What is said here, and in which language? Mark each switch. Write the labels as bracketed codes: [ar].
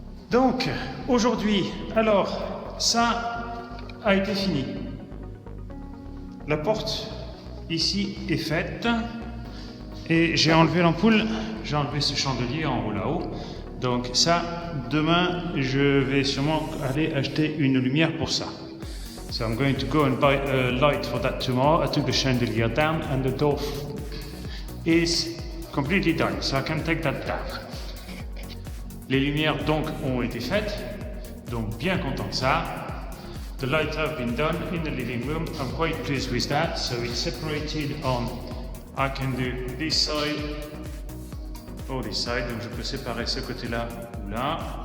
[fr] Donc, aujourd'hui, alors, ça a été fini. La porte ici est faite et j'ai enlevé l'ampoule, j'ai enlevé ce chandelier en haut là-haut. Donc ça, demain, je vais sûrement aller acheter une lumière pour ça. [en] So I'm going to go and buy a light for that tomorrow. I took the chandelier down and the door is completely done, so I can take that down. [fr] Les lumières donc ont été faites, donc bien content de ça. [en] The lights have been done in the living room. I'm quite pleased with that. So it's separated on, I can do this side or this side. [fr] Donc je peux séparer ce côté-là ou là.